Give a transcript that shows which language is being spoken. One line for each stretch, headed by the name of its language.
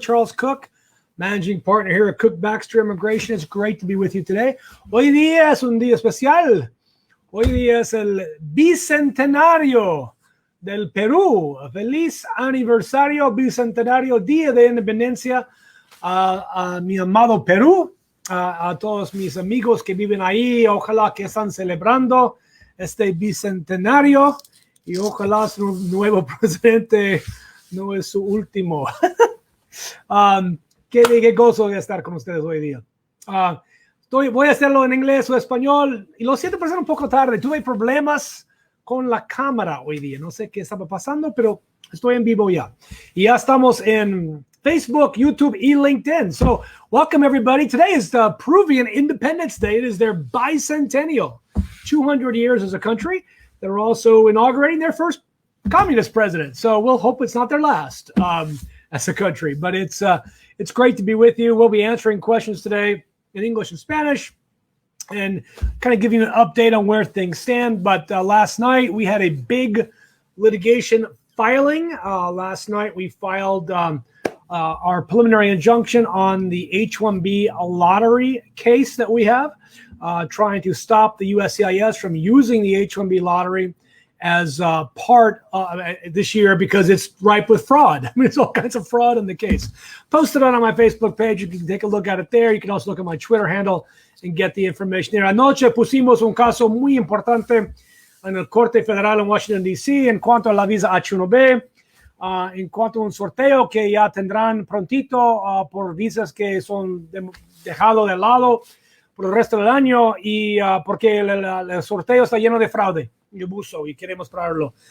English: Charles Kuck, managing partner here at Kuck, Baxter Immigration. It's great to be with you today.
Spanish: Hoy día es un día especial. Hoy día es el bicentenario del Perú. Feliz aniversario bicentenario, Día de Independencia a mi amado Perú, a todos mis amigos que viven ahí. Ojalá que están celebrando este bicentenario. Y ojalá su nuevo presidente no es su último. Qué gozo de estar con ustedes hoy día. Voy a hacerlo en inglés o español. Y lo siento por ser un poco tarde. Tuve problemas con la cámara hoy día. No sé qué estaba pasando, pero estoy en vivo ya. Y ya estamos en Facebook, YouTube, y LinkedIn.
English: So, welcome everybody. Today is the Peruvian Independence Day. It is their bicentennial. 200 years as a country. They're also inaugurating their first communist president. So we'll hope it's not their last as a country. But it's great to be with you. We'll be answering questions today in English and Spanish and kind of giving you an update on where things stand. But last night we had a big litigation filing. Last night we filed our preliminary injunction on the H-1B lottery case that we have. Trying to stop the USCIS from using the H-1B lottery as part this year because it's ripe with fraud. I mean, it's all kinds of fraud in the case. Posted on my Facebook page. You can take a look at it there. You can also look at my Twitter handle and get the information there.
Spanish: Anoche pusimos un caso muy importante en el Corte Federal en Washington, D.C. en cuanto a la visa H-1B, en cuanto a un sorteo que ya tendrán prontito por visas que son dejado de lado por el resto del año y porque el sorteo está lleno de fraude y abuso y queremos pararlo.